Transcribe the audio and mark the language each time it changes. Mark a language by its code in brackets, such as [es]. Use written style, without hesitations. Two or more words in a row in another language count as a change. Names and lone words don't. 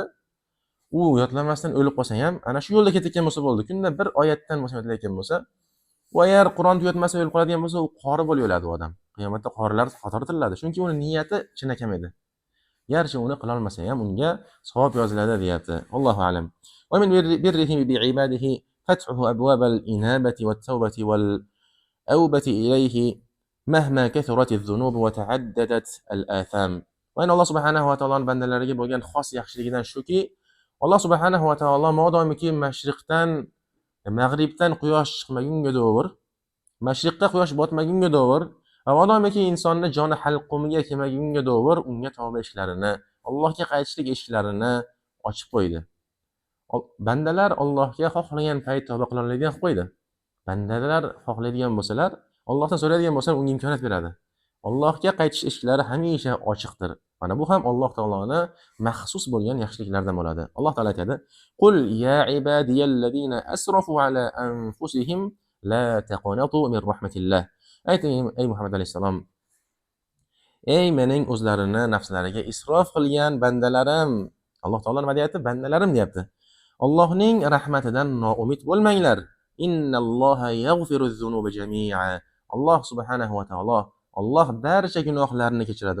[uz] U yodlamasdan o'lib qolsa ham, ana shu yo'lda ketayotgan bo'lsa bo'ldi. Kunda bir oyatdan bo'lsa yodlayotgan bo'lsa, u agar Qur'on tugatmasa o'lib qoladigan bo'lsa, u qori bo'lib o'ladi u odam. Qiyomatda qorilar qatori tiriladi. Chunki uni niyati chinakam edi. Garchi uni qila olmasa ham unga savob yoziladi deyapti. [ar] الله أعلم. ومن بره بعباده فتح أبواب الإنابة والتوبة والأوبة إليه مهما كثرت الذنوب وتعددت الآثام. [uz] Va Alloh subhanahu va taoloning bandalariga bo'lgan xos yaxshiligidan shuki, Alloh subhanahu va taolo modomiki mashriqdan, mag'ribdan quyosh chiqmagunga davr, mashriqqa quyosh botmagunga davr, va modomiki insonni joni halqumiga kelmagunga davr unga tavba eshiklarini, Allohga qaytishlik eshiklarini ochib qo'ydi. Bandalar Allohga xohlagan payt tavba qila oladigan qilib qo'ydi. Bandalar xohlaydigan bo'lsalar, Allohdan so'raydigan bo'lsalar, unga imkoniyat beradi. Allohga qaytish eshiklari hamisha ochiqdir. Mana bu ham Alloh taoloning maxsus bo'lgan yaxshiliklardan bo'ladi. Alloh taolo aytadi: [ar] "قل يا عبادي الذين أسرفوا على أنفسهم لا تقنطوا من رحمة الله." [uz] Ayting ey Muhammad alayhisalom, ey mening o'zlarini nafslariga isrof qilgan bandalarim. Alloh taolo nima deyapti? Bandalarim deyapti. Allohning rahmatidan noumid bo'lmanglar. [ar] إن الله يغفر الذنوب جميعا. [uz] Alloh subhanahu va taolo Alloh barcha gunohlarni kechiradi.